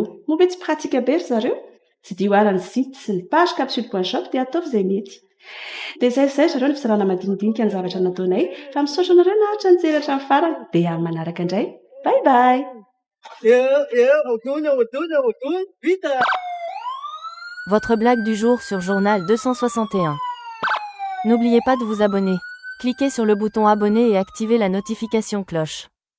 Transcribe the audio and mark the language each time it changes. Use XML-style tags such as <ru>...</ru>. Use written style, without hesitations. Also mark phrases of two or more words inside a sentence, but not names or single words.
<mg>Moa be tsy pratika be ry zareo. Tsy dio arany site sy ny page capsule.shop dia ataovy izay mety. Dia zay zareo ny fisarana madinidinika ny zavatra nataonay fa misaotra anareo nahatra nijeratra amin'ny farany dia amin'ny manaraka indray.</mg> <en>Bye bye.</en> <mg>Vita.</mg> <fr>Votre blague du jour sur Journal 261. N'oubliez pas de vous abonner. Cliquez sur le bouton abonner et activez la notification cloche.</fr>